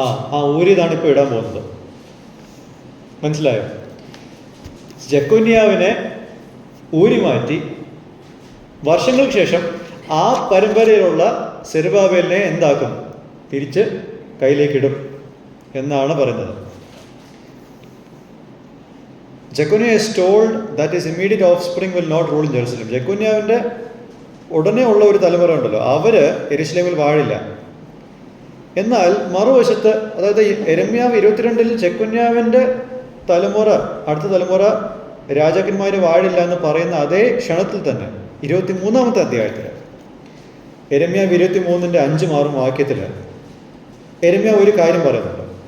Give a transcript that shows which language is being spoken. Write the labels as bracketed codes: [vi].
[ml] ആ ഊരിതാണ് ഇപ്പോൾ ഇടാൻ പോകുന്നത്. മനസ്സിലായോ? ജെക്കൊന്യാവിനെ ഊരി മാറ്റി വർഷങ്ങൾക്ക് ശേഷം ആ പരമ്പരയിലുള്ള സെരുബാബേലിനെ എന്താക്കും? തിരിച്ച് കയ്യിലേക്കിടും എന്നാണ് പറയുന്നത്. [en] Jeconiah is told that his immediate offspring will not rule in Jerusalem. [ml] ജെക്കൊന്യാവിൻ്റെ ഉടനെ ഉള്ള ഒരു തലമുറ ഉണ്ടല്ലോ, അവര് യെരുശലേമിൽ വാഴില്ല. എന്നാൽ മറുവശത്ത്, അതായത് യെരമ്യാവ് 22-ൽ ജെക്കൊന്യാവിൻ്റെ തലമുറ, അടുത്ത തലമുറ രാജാക്കന്മാർ വാഴില്ല എന്ന് പറയുന്ന അതേ ക്ഷണത്തിൽ തന്നെ 23-ാമത്തെ അധ്യായത്തിൽ യെരമ്യാവ് 23-ന്റെ 5-6 വാക്യത്തിൽ യെരമ്യാവ് ഒരു കാര്യം പറയുന്നുണ്ട്.